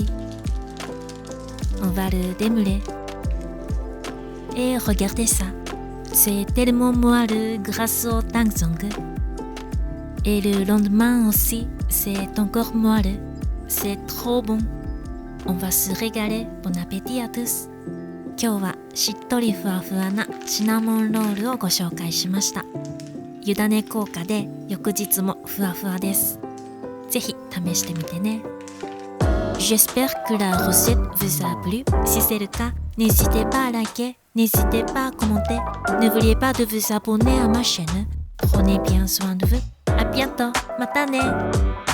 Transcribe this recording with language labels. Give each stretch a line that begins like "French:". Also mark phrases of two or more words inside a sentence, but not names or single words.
French: On va le démouler. Et regardez ça, c'est tellement moelleux grâce au tangsong. Et le lendemain aussi, c'est encore moelleux. C'est trop bon. On va se régaler. Bon appétit à tous.
Japanese: 今日はしっとりふわふわなシナモンロールをご紹介しました。湯種効果で翌日もふわふわです。ぜひ試してみてね。
French: J'espère que la recette vous a plu. Si c'est le cas, n'hésitez pas à liker, n'hésitez pas à commenter. N'oubliez pas de vous abonner à ma chaîne. Prenez bien soin de vous. À bientôt.
Japanese: また ね.